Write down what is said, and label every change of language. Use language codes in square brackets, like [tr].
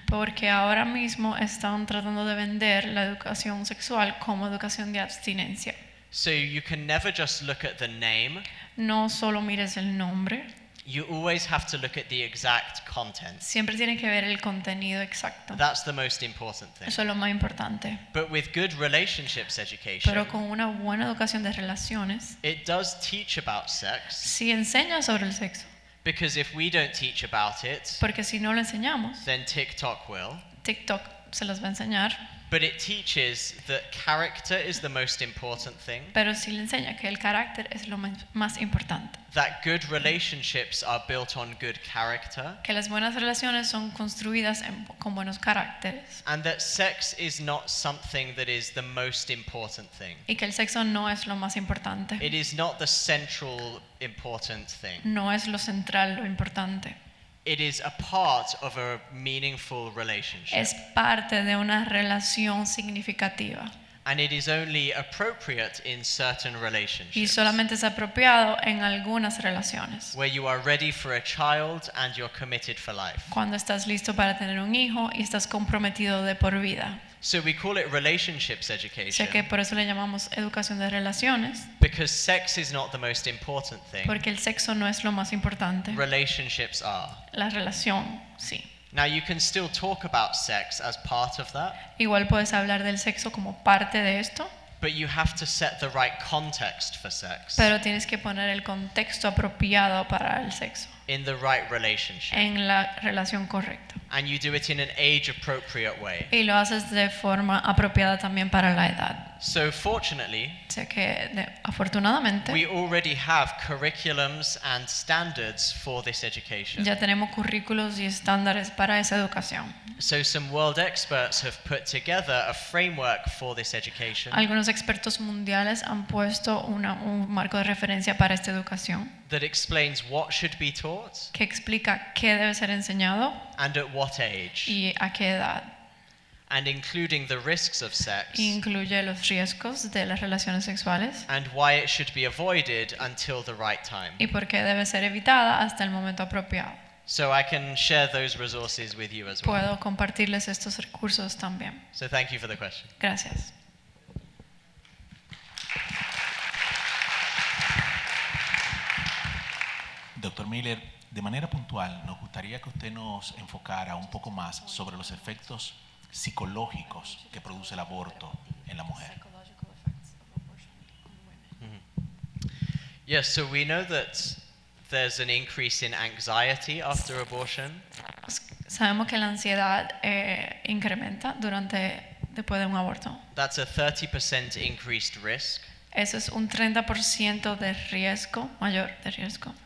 [es] Porque ahora mismo están tratando de vender la educación sexual como educación de abstinencia. [en] So you can never just look at the name. [es] No solo mires el nombre. [en] You always have to look at the exact content. [es] Siempre tienes que ver el contenido exacto. [en] That's the most important thing. [es] Eso es lo más importante. [en] But with good relationships education, [es] pero con una buena educación de relaciones, [en] it does teach about sex. [es] Sí enseña sobre el sexo. [en] Because if we don't teach about it, [es] porque si no lo enseñamos, [en] then TikTok will. [es] TikTok se los va a enseñar. [en] But it teaches that character is the most important thing. [es] Pero sí le enseña que el carácter es lo más importante. [en] That good relationships are built on good character. [es] Que las buenas relaciones son construidas con buenos caracteres. [en] And that sex is not something that is the most important thing. [es] Y que el sexo no es lo más importante. [en] It is not the central important thing. [es] No es lo central, lo importante. [en] It is a part of a meaningful relationship. [es] Es parte de una relación significativa. [en] And it is only appropriate in certain relationships. [es] Y solamente es apropiado en algunas relaciones. [en] Where you are ready for a child and you're committed for life. [es] Cuando estás listo para tener un hijo y estás comprometido de por vida. [en] So we call it relationships education. [es] Sé que por eso le llamamos educación de relaciones. [en] Because sex is not the most important thing. [es] Porque el sexo no es lo más importante. [en] Relationships are. [es] La relación, sí. [en] Now you can still talk about sex as part of that. [es] Igual puedes hablar del sexo como parte de esto. [en] But you have to set the right context for sex. [es] Pero tienes que poner el contexto apropiado para el sexo. [en] In the right relationship. [es] En la relación correcta. [en] And you do it in an age appropriate way. [es] Y lo haces de forma apropiada también para la edad. [en] So fortunately, [es] sé que afortunadamente, [en] we already have curriculums and standards for this education. [es] Ya tenemos currículos y estándares para esa educación. [en] So some world experts have put together a framework for this education. [es] Algunos expertos mundiales han puesto un marco de referencia para esta educación. [en] That explains what should be taught. [es] Que explica qué debe ser enseñado. [en] And at what age. [es] Y a qué edad. [en] And including the risks of sex. [es] Incluye los riesgos de las relaciones sexuales. [en] And why it should be avoided until the right time. [es] Y por qué debe ser evitada hasta el momento apropiado. [en] So I can share those resources with you as well. [es] Puedo compartirles estos recursos también. [en] So thank you for the question. [es] Gracias. Doctor Miller, de manera puntual, nos gustaría que usted nos enfocara un poco más sobre los efectos psicológicos que produce el aborto en la mujer. [en] Yes, so we know that there's an increase in anxiety after abortion. [es] Sabemos que la ansiedad incrementa después de un aborto. [en] That's a 30% increased risk. [es] Eso es un 30% de riesgo, mayor de riesgo.